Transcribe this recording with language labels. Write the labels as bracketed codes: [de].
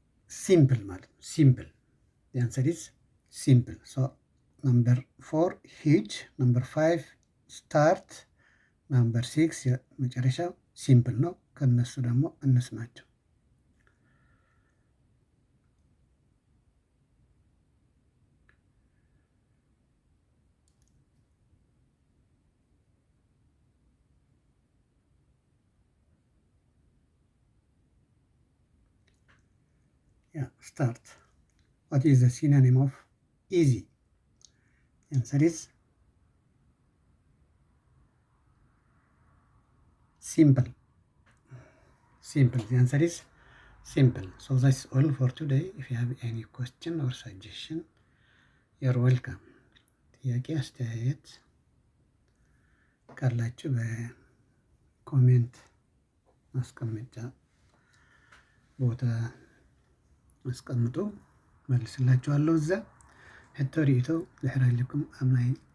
[en] ሲምፕል [am] ማለት ነው። [en] ሲምፕል the answer is simple. so number 4 huge, number 5 start, number 6 [am] መጨረሻው ሲምፕል ነው። ከነሱ ደግሞ እንስማቸው። [en] start. what is the synonym of easy? answer is simple. the answer is simple. so that's all for today. if you have any question or suggestion, you're welcome. [am] ጥያቄ አስተያየት ካላችሁ በኮሜንት ማስቀመጫ ቦታ አስቀምጡ፣ መልስላችኋለሁ። [ti] እዛ ሕቶ ሪኢቶ ዝሕረልኩም ኣብ ናይ